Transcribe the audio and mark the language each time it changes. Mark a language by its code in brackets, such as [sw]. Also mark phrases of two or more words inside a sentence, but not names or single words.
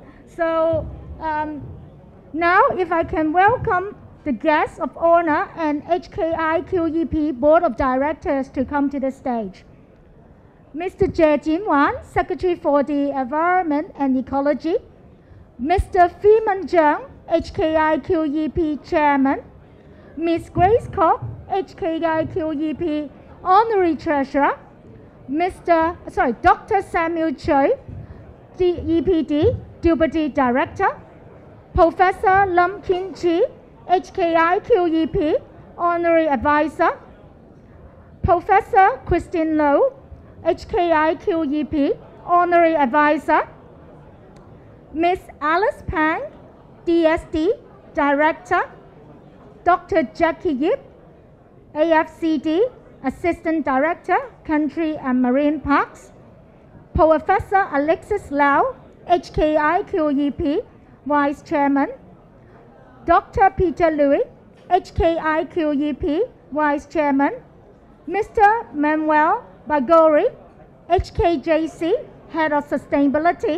[en] So now, if I can welcome the guests of honor and HKIQEP Board of Directors to come to the stage. Mr. Jie Jinwan, Secretary for the Environment and Ecology. Mr. Freeman Zhang, HKIQEP Chairman. Ms. Grace Koch, HKIQEP Honorary Treasurer. Dr. Samuel Choi, EPD, Deputy Director. Professor Lam Kin Chi, HKIQEP Honorary Advisor. Professor Christine Low, HKIQEP Honorary Advisor. Ms. Alice Pang, DSD Director. Dr. Jackie Yip, AFCD Assistant Director, Country and Marine Parks. Professor Alexis Lau, HKIQEP Vice Chairman. Dr. Peter Louis, HKIQEP Vice Chairman. Mr. Manuel Bagori, HKJC Head of Sustainability.